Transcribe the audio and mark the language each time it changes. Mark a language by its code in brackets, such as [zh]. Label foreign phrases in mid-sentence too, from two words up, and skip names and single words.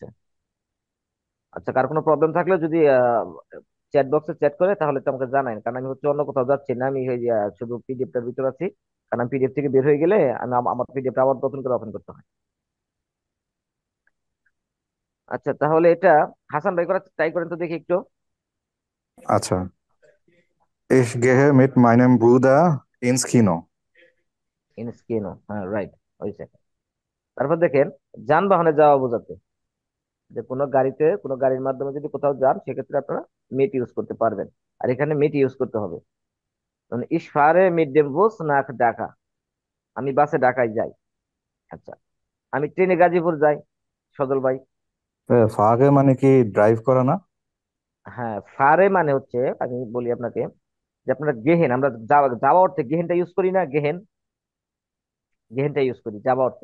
[bn] আচ্ছা, কার কোনো প্রবলেম থাকলে যদি [en] chat box [bn] চ্যাট করে তাহলে তো আমাকে জানাই, কারণ আমি হচ্ছে অন্য কোথাও যাচ্ছি না, আমি এই যে, শুধু পিডিএফটার ভিতর আছি। কারণ আমি পিডিএফ থেকে বের হয়ে গেলে আমি আমার পিডিএফটা আবার নতুন করে ওপেন করতে হয়। আচ্ছা, তাহলে এটা হাসান ভাই করা ট্রাই করেন তো দেখি একটু। আচ্ছা, [de] ich gehe mit meinem Bruder ins Kino. [bn] ইনস্কিনো, হ্যাঁ রাইট, হয়েছে। তারপর দেখেন যানবাহনে যাওয়া বোঝাতে, যে কোনো গাড়িতে কোনো গাড়ির মাধ্যমে যদি কোথাও যান সেক্ষেত্রে আপনারা মিট ইউজ করতে পারবেন। আর এখানে মিট ইউজ করতে হবে, মানে [de] ich fahre mit dem Bus nach [bn] ঢাকা, আমি বাসে ঢাকায় যাই। আচ্ছা, আমি ট্রেনে গাজীপুর যাই, সজল ভাই। ফাগে মানে কি ড্রাইভ করা না? হ্যাঁ, ফারে মানে হচ্ছে, আমি বলি আপনাকে, যে আপনারা গেহেন, আমরা যাওয়া যাওয়া অর্থে গেহেনটা ইউজ করি না, গেহেন, গেহেনটা ইউজ করি যাওয়া অর্থে।